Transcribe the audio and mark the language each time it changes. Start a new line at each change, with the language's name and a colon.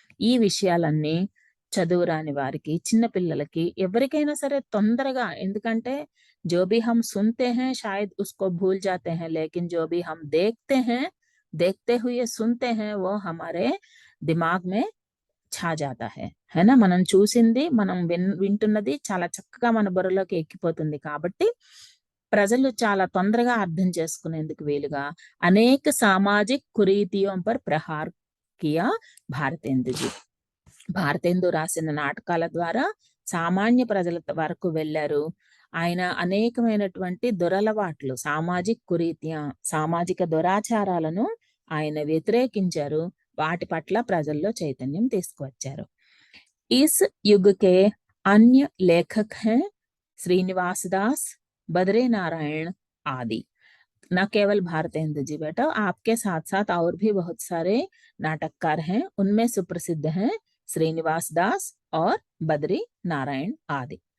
Telugu: ఈ విషయాలన్నీ చదువు రాని వారికి, చిన్న పిల్లలకి, ఎవరికైనా సరే తొందరగా, ఎందుకంటే
Hindi: जो भी हम सुनते हैं शायद उसको भूल जाते हैं, लेकिन जो भी हम देखते हैं, देखते हुए सुनते हैं वो हमारे దిమాగ్ మే ఛా జాతా హై నా.
Telugu: మనం చూసింది మనం వింటున్నది చాలా చక్కగా మన బుర్రలోకి ఎక్కిపోతుంది. కాబట్టి ప్రజలు చాలా తొందరగా అర్థం చేసుకునేందుకు వీలుగా అనేక సామాజిక కురీతియోं
Hindi: पर प्रहार किया भारतेंदु जी.
Telugu: భారతేందు రాసిన నాటకాల ద్వారా సామాన్య ప్రజల వరకు వెళ్ళారు. ఆయన అనేకమైనటువంటి దురలవాట్లు, సామాజిక కురీత్యా, సామాజిక దురాచారాలను ఆయన వ్యతిరేకించారు. వాటి పట్ల ప్రజల్లో చైతన్యం తీసుకువచ్చారు.
Hindi: इस युग के अन्य लेखक हैं श्रीनिवास दास, बद्री नारायण आदि. न केवल भारतेंदु जी बेटा, आपके साथ साथ और भी बहुत सारे नाटककार हैं. उनमें सुप्रसिद्ध हैं श्रीनिवास दास और बद्री नारायण आदि.